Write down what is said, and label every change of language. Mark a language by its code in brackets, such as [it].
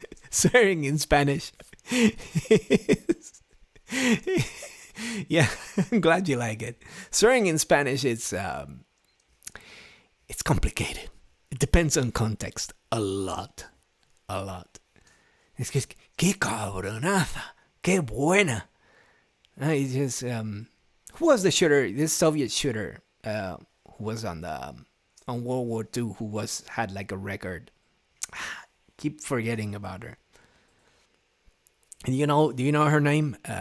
[en] Swearing in Spanish Yeah, I'm glad you like it. Swearing in Spanish, it's complicated. It depends on context a lot, a lot. [es] Es que qué cabronaza, qué buena. [en] I just who was the shooter? This Soviet shooter who was on World War II, who had like a record. Keep forgetting about her. And do you know her name?